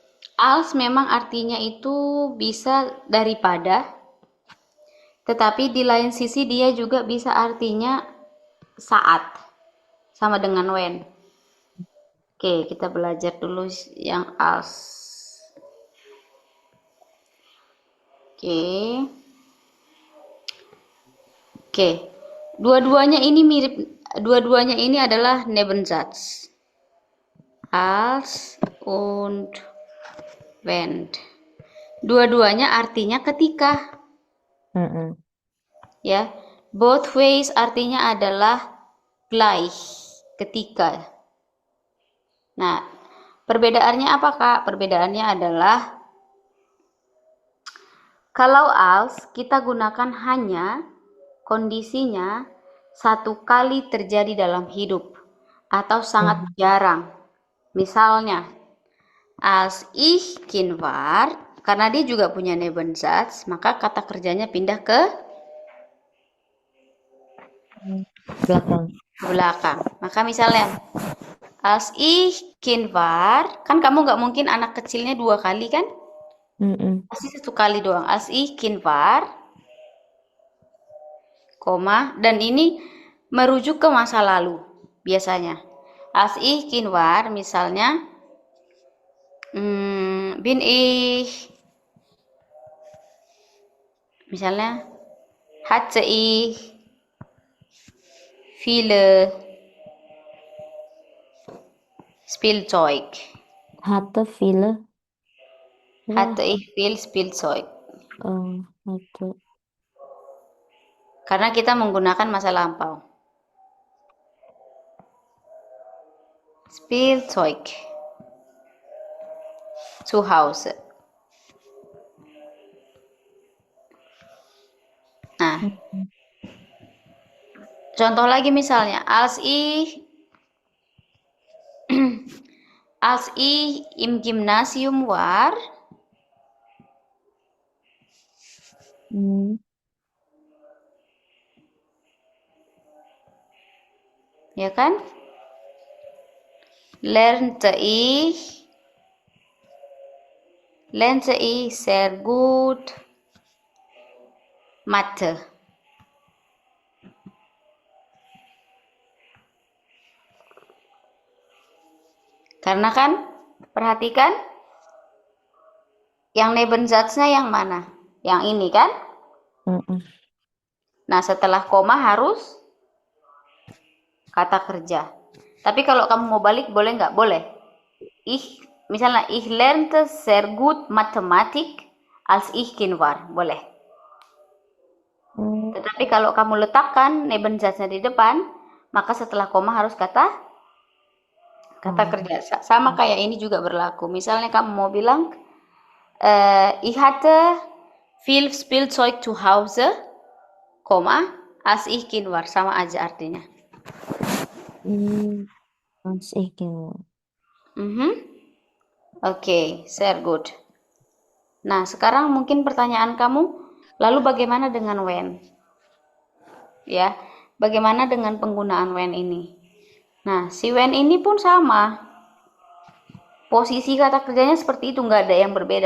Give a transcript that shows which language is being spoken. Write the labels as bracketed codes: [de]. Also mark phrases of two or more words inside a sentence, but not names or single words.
[id] Nah, Als memang artinya itu bisa daripada, tetapi di lain sisi dia juga bisa artinya saat, sama dengan when. Oke, kita belajar dulu yang als. Oke. Oke. Dua-duanya ini adalah Nebensatz. [de] Als und wenn. [id] Dua-duanya artinya ketika, Mm-mm. ya. [en] Both ways [id] artinya adalah gleich, ketika. Nah, perbedaannya apa, Kak? Perbedaannya adalah kalau als kita gunakan hanya kondisinya satu kali terjadi dalam hidup atau sangat Mhm. jarang. Misalnya, [de] als ich Kind war, [id] karena dia juga punya Nebensatz, maka kata kerjanya pindah ke Belakang. belakang. Maka misalnya, [de] als ich Kind war, [id] kan kamu nggak mungkin anak kecilnya 2 kali kan? Mm-mm. Pasti 1 kali doang. [de] Als ich Kind war, [id] koma, dan ini merujuk ke masa lalu biasanya. [de] Als ich Kind war, misalnya, bin ich, misalnya, hatte ich viele Spielzeug. Hatte viele. Hatte ich viel Spielzeug. Hatte. [id] Karena kita menggunakan masa lampau. [de] Spielzeug. Zu Hause. [id] Nah, contoh lagi misalnya, [de] als ich im Gymnasium war, Mm. [id] ya kan? [de] Lernte ich sehr gut Mathe. [id] Karena kan, perhatikan, yang Nebensatznya yang mana? Yang ini kan? Mm-mm. Nah, setelah koma harus kata kerja. Tapi kalau kamu mau balik, boleh nggak? Boleh. Misalnya, [de] ich lernte sehr gut Mathematik als ich Kind war. [id] Boleh. Mm. Tetapi kalau kamu letakkan Nebensatznya di depan, maka setelah koma harus kata kerja. Sama kayak ini juga berlaku. Misalnya kamu mau bilang, [de] ich hatte viel Spielzeug zu Hause, koma, als ich Kind war. [id] Sama aja artinya. [de] Als ich Kind war. [id] Oke, sehr good. Nah, sekarang mungkin pertanyaan kamu, lalu bagaimana dengan when? Ya, bagaimana dengan penggunaan when ini? Nah, si when ini pun sama. Posisi kata kerjanya seperti itu, nggak ada yang berbeda.